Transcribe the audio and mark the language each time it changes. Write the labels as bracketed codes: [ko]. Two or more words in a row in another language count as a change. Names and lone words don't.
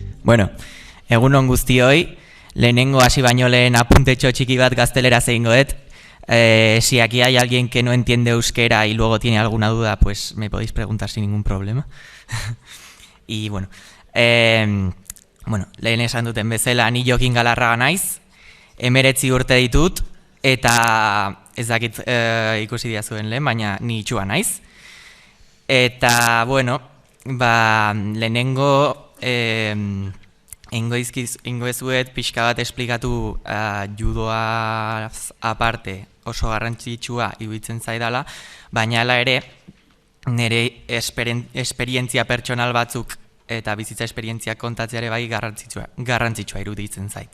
[eu] Bueno, egunon guztioi, lehenengo hasi baino lehen apuntetxo txiki bat gazteleraz egingoet. [es] Si aquí hay alguien que no entiende euskera y luego tiene alguna duda, pues me podéis preguntar sin ningún problema. Y bueno, [eu] lehen esan duten bezala, ni Jokin Galarraga naiz, 19 urte ditut, eta ez dakit ikusi diazuen lehen, baina ni itxua naiz. Eta, bueno, lehenengo ingoezuet pixka bat esplikatu judoa aparte oso garrantzitsua iruditzen zaidala, baina hala ere nire esperientzia pertsonal batzuk eta bizitza esperientzia kontatzeare bai garrantzitsua iruditzen zait.